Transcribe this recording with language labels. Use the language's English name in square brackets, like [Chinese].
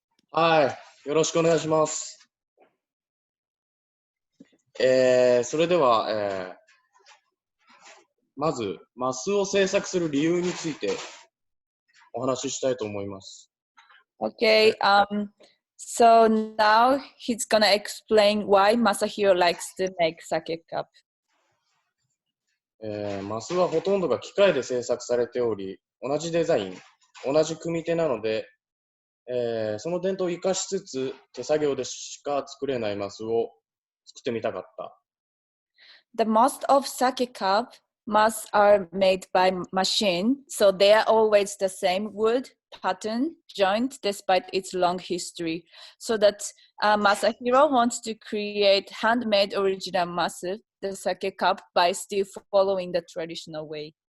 [Japanese] はい、よろしくお願いします。それでは、まず、マスを制作する理由についてお話ししたいと思います。 [English] Okay, so now he's gonna explain why Masahiro likes to make sake cup. [Japanese] マスはほとんどが機械で制作されており、同じデザイン、同じ組み手なので、その伝統を生かしつつ手作業でしか作れないマスを作ってみたかった。 [English] The most of sake cup mas are made by machine, so they are always the same wood pattern joint despite its long history. So that Masahiro wants to create handmade original masu, the sake cup, by still following the traditional way.